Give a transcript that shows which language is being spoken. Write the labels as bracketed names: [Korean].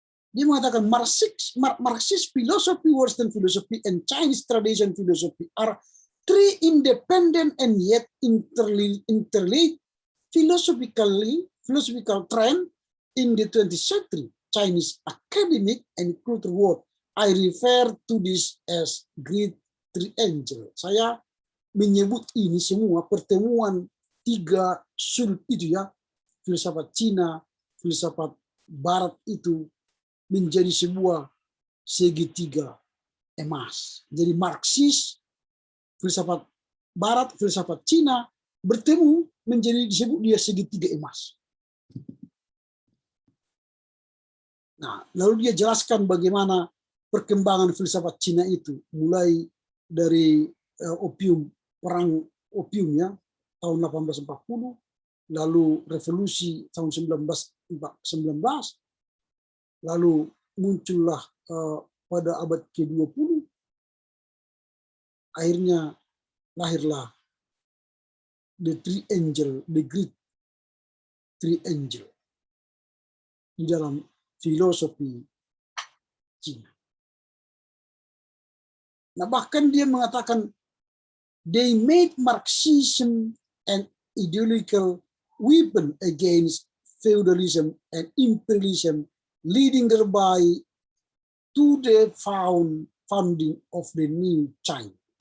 [Indonesian] Dia mengatakan [English] Marxist philosophy, Western philosophy, and Chinese tradition philosophy are three independent and yet interlinked philosophical trend in the 20th century Chinese academic and cultural world. I refer to this as Great Triangle. [Indonesian] Saya menyebut ini semua pertemuan tiga sudut itu ya, filsafat Cina, filsafat Barat itu menjadi sebuah segitiga emas. Jadi Marxis, filsafat Barat, filsafat Cina bertemu menjadi disebut dia segitiga emas. Nah, lalu dia jelaskan bagaimana perkembangan filsafat Cina itu, mulai dari perang opiumnya tahun 1840, lalu revolusi tahun 1919, lalu muncullah pada abad ke-20, akhirnya lahirlah the Great Triangle di dalam filosofi Cina. Nah, bahkan dia mengatakan [English] they made Marxism an ideological weapon against feudalism and imperialism, leading thereby to the founding of the new China.